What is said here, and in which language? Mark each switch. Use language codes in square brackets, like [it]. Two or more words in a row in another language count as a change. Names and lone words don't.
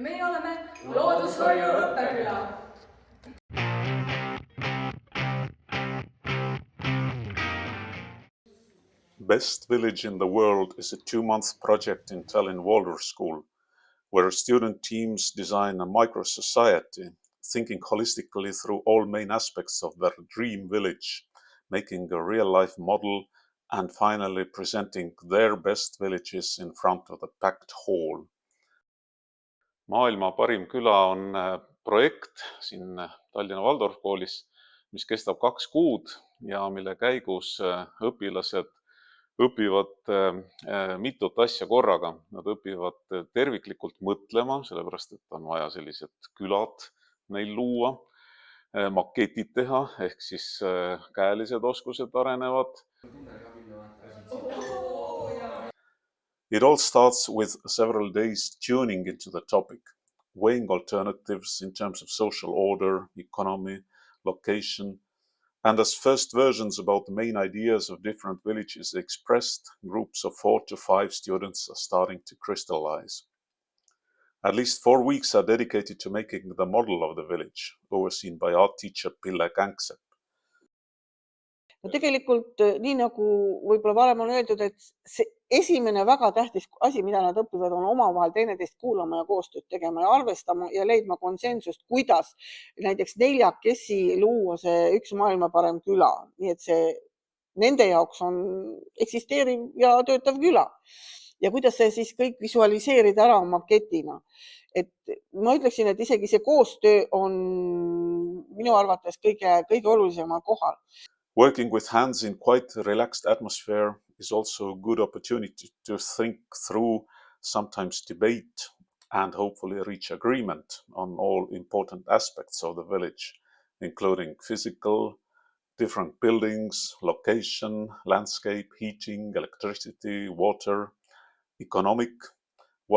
[et] meie oleme Loodushoiu õppeküla. [en] Best Village in the World is a 2-month project in Tallinn Waldorf School, where student teams design a micro-society, thinking holistically through all main aspects of their dream village, making a real-life model, and finally presenting their best villages in front of the packed hall. [et] Maailma parim küla on projekt siin Tallinna Waldorf koolis, mis kestab 2 kuud ja mille käigus õpilased õpivad mitut asja korraga. Nad õpivad terviklikult mõtlema, sellepärast et on vaja sellised külad neil luua, maketid teha, ehk siis käelised oskused arenevad. [en] It all starts with several days tuning into the topic, weighing alternatives in terms of social order, economy, location, and as first versions about the main ideas of different villages expressed, groups of 4 to 5 students are starting to crystallize. At least 4 weeks are dedicated to making the model of the village, overseen by art teacher Pille Känksepp. [et] Tegelikult nii nagu võib-olla varem on öeldud, et see esimene väga tähtis asi, mida nad õpivad, on omavahel teineteist kuulama ja koostööd tegema ja arvestama ja leidma konsensust, kuidas näiteks neljakesi luua see üks maailma parem küla. Nii et see nende jaoks on eksisteeriv ja töötav küla. Ja kuidas see siis kõik visualiseerida ära maketina. Et ma ütleksin, et isegi see koostöö on minu arvates kõige olulisemal kohal. [en] Working with hands in quite a relaxed atmosphere is also a good opportunity to think through, sometimes debate, and hopefully reach agreement on all important aspects of the village, including physical, different buildings, location, landscape, heating, electricity, water, economic, what